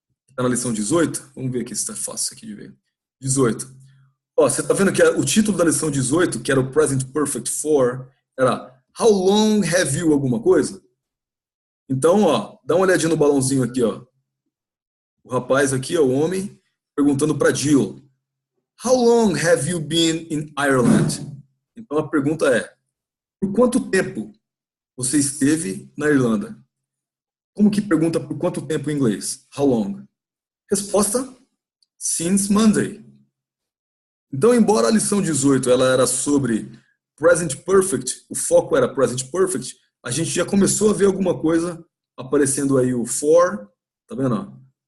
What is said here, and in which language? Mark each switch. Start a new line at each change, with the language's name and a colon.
Portuguese: Está na lição 18. Vamos ver aqui se está fácil aqui de ver. 18. Ó, você está vendo que o título da lição 18, que era o Present Perfect for, era
English: How long have you
Portuguese: alguma coisa? Então, ó, dá uma olhadinha no balãozinho aqui, ó. O rapaz aqui, ó, o homem, perguntando para Jill.
English: How long have you been in Ireland?
Portuguese: Então a pergunta é, por quanto tempo você esteve na Irlanda? Como que pergunta por quanto tempo em inglês?
English: How long?
Portuguese: Resposta,
English: since Monday.
Portuguese: Então, embora a lição 18 ela era sobre Present Perfect, o foco era Present Perfect, a gente já começou a ver alguma coisa aparecendo aí o for, tá vendo?